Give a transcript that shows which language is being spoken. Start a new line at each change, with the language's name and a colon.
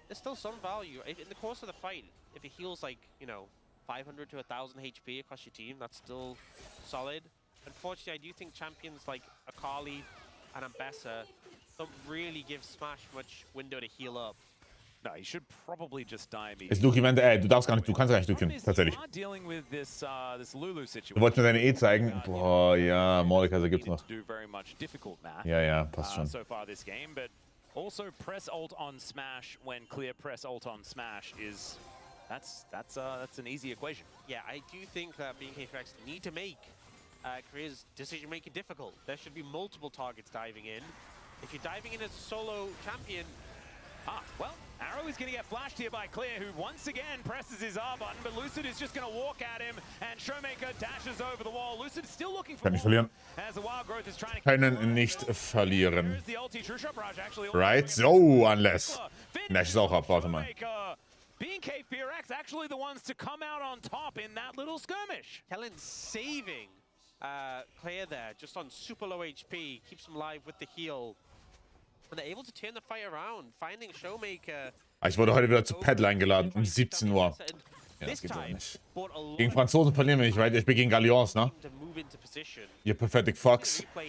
English: there's still some value. In the course of the fight, if it heals like, 500 to 1,000 HP across your team, that's still solid. Unfortunately, I do think champions like Akali and Ambessa don't really give Smash much window to heal up. No, he should probably just die
German: Ist
English: immediately.
German: Luki meinte, du kannst gar nicht ducken, tatsächlich.
English: You are dealing with this Lulu situation.
German: Du wolltest mir deine E zeigen. Boah, ja, Mordekaiser gibt's noch.
English: To do very much difficult math.
German: Ja, ja, passt schon.
English: So far this game, but also press ult on Smash when Clear press ult on Smash is that's an easy equation. Yeah, I do think that BNK Fearex need to make Korea's decision making difficult. There should be multiple targets diving in. If you're diving in as a solo champion, well, Arrow is going to get flashed here by Clear, who once again presses his R button, but Lucid is just going to walk at him, and Showmaker dashes over the wall. Lucid still looking for
German: Kann nicht verlieren.
English: as the Wild Growth is trying to
German: Können nicht verlieren.
English: There's the ulti. True Shot Barrage actually Right? So, unless.
German: Nash ist auch ab, warte mal.
English: BK FearX actually the ones to come out on top in that little skirmish. Kellen saving Claire there, just on super low HP, keeps him alive with the heal. And they're able to turn the fight around, finding Showmaker.
German: Ich wurde heute wieder zu Paddle eingeladen, um 17 Uhr. Ja, das geht doch nicht. Gegen Franzosen verlieren wir nicht, right? Ich spiele gegen Gallions, ne? Ihr Pathetic Fox.